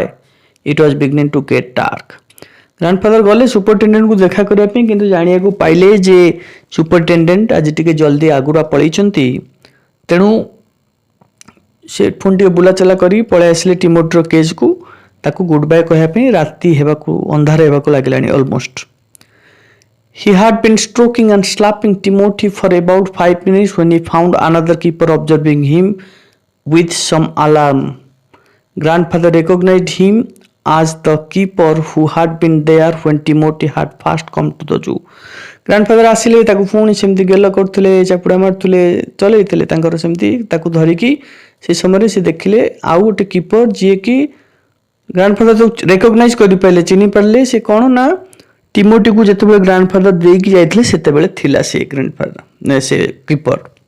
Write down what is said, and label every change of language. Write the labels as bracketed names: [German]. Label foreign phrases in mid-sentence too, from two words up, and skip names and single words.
[English] It was beginning to get dark. [Odia] ଗ୍ରାଣ୍ଡଫାଦର ଗଲେ ସୁପରିଟେଣ୍ଡେଣ୍ଟକୁ ଦେଖା କରିବା ପାଇଁ, କିନ୍ତୁ ଜାଣିବାକୁ ପାଇଲେ ଯେ ସୁପରିଟେଣ୍ଡେଣ୍ଟ ଆଜି ଟିକେ ଜଲ୍ଦି ଆଗୁଆ ପଳେଇଛନ୍ତି। ତେଣୁ ସେ ପୁଣି ଟିକେ ବୁଲାଚଲା କରି ପଳେଇ ଆସିଲେ ଟିମୋଟିର କେଜ୍କୁ ତାକୁ [English] good bye [Odia] କହିବା ପାଇଁ। ରାତି ହେବାକୁ, ଅନ୍ଧାର ହେବାକୁ ଲାଗିଲାଣି ଅଲମୋଷ୍ଟ। [English] He had been stroking and slapping Timothy for about 5 minutes when he found another keeper observing him with some alarm. Grandfather recognized him as the keeper who had been there when Timothy had first come to the zoo. [Odia] Grandfather ଆସିଲେ, ତାକୁ ପୁଣି ସେମିତି ଗେଲ କରୁଥିଲେ, ଚାପୁଡ଼ା ମାରୁଥିଲେ, ଚଲେଇଥିଲେ ତାଙ୍କର ସେମିତି ତାକୁ ଧରିକି। ସେ ସମୟରେ ସେ ଦେଖିଲେ ଆଉ ଗୋଟେ କିପର, ଯିଏକି ଗ୍ରାଣ୍ଡଫାଦର ତାକୁ ରେକଗ୍ନାଇଜ୍ କରିପାରିଲେ, ଚିହ୍ନି ପାରିଲେ। ସେ କ'ଣ ନା ଟିମୋଟିକୁ ଯେତେବେଳେ ଗ୍ରାଣ୍ଡଫାଦର ଦେଇକି ଯାଇଥିଲେ ସେତେବେଳେ ଥିଲା ସେ ଗ୍ରାଣ୍ଡଫାଦର, ସେ କିପର।